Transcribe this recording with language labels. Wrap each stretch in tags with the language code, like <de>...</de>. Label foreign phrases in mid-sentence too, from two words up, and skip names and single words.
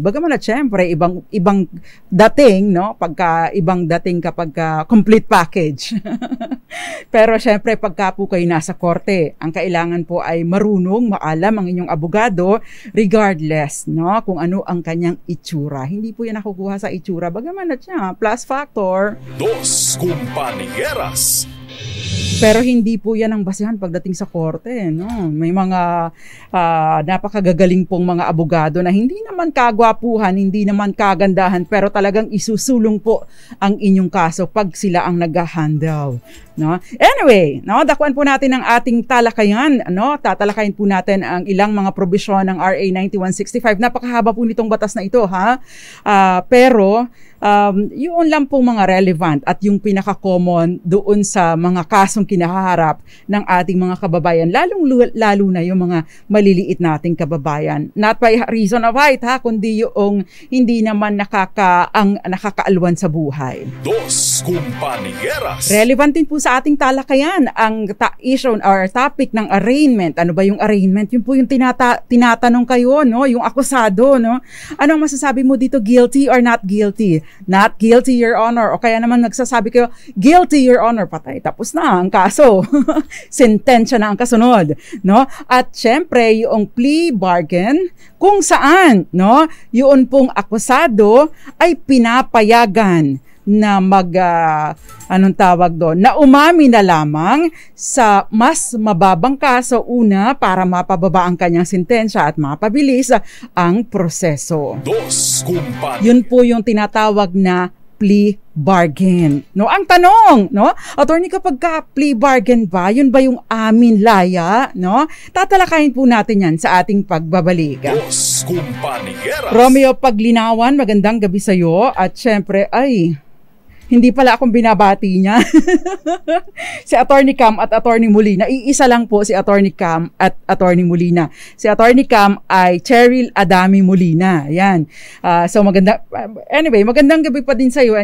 <tl>Bagaman at syempre ibang dating, pagka ibang dating kapag</tl> <en>complete package.</en> <tl>Pero syempre pagka po kayo nasa korte, ang kailangan po ay marunong maalam ang inyong abogado regardless, kung ano ang kanyang itsura. Hindi po yan nakukuha sa itsura. Bagaman at siya,</tl> <en>plus factor.</en> <tl>Dos Compañeras. Pero hindi po yan ang basihan pagdating sa korte, May mga napakagagaling pong mga abogado na hindi naman kagwapuhan, hindi naman kagandahan, pero talagang isusulong po ang inyong kaso pag sila ang nag-handle, Anyway, dakuan po natin ang ating talakayan, Tatalakayin po natin ang ilang mga probisyon ng RA 9165. Napakahaba po nitong batas na ito, pero yun lang pong mga relevant at yung pinaka-common doon sa mga kasong kinaharap ng ating mga kababayan, lalo na yung mga maliliit nating kababayan.</tl> <en>Not by reason of height,</en> <tl>kundi yung hindi naman nakakaalwan sa buhay. Dos Compañeras. Relevant din po sa ating talakayan ang</tl> <en>issue or topic</en> <tl>ng arraignment. Ano ba yung arraignment? Yun po yung tinatanong kayo, yung akusado, Ano ang masasabi mo dito,</tl> <en>guilty or not guilty? Not guilty, Your Honor.</en> <tl>O kaya naman nagsasabi kayo,</tl> <en>guilty, Your Honor.</en> <tl>Patay, tapos na ang kaso. Sentensya na ang kasunod. At syempre, yung</tl> <en>plea bargain,</en> <tl>kung saan, yun pong akusado ay pinapayagan na na umami na lamang sa mas mababang kaso una para mapababa ang kanyang sentensya at mapabilis ang proseso. Dos Compañeras. Yun po yung tinatawag na</tl> <en>plea bargain.</en> <tl>Ang tanong, Attorney, kapag</tl> <en>plea bargain</en> <tl>ba, yun ba yung amin laya, Tatalakayin po natin yan sa ating pagbabalik. Dos Compañeras. Romeo Paglinawan, magandang gabi sa iyo at syempre hindi pala akong binabati niya. Si Attorney Cam at Attorney Molina. Iisa lang po si Attorney Cam at Attorney Molina. Si Attorney Cam ay Cheryl Adami Molina. Yan. So magandang gabi pa din sa iyo.</tl>